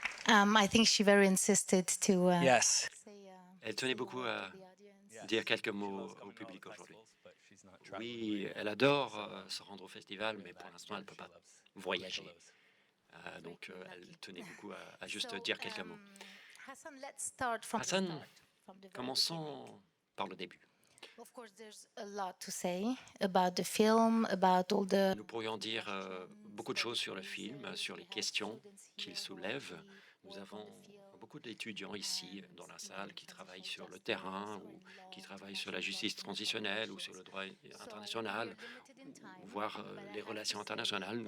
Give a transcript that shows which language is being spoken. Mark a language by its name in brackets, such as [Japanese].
[English] I think she very insisted to Yes. say, [French] Elle tenait beaucoup à dire quelques mots au public aujourd'hui. Oui, elle adore se rendre au festival, mais pour l'instant, elle ne peut pas voyager. Donc, elle tenait beaucoup à juste dire quelques mots. [English] Hassan, let's start from the [French] Hassan, [English] start, from the very beginning. [French] commençons par le début. [English] Of course, there's a lot to say about the film, about all the. [French] Nous pourrions dire beaucoup de choses sur le film, sur les questions qu'il soulève. Nous avons beaucoup d'étudiants ici dans la salle qui travaillent sur le terrain ou qui travaillent sur la justice transitionnelle ou sur le droit international, ou voire les relations internationales.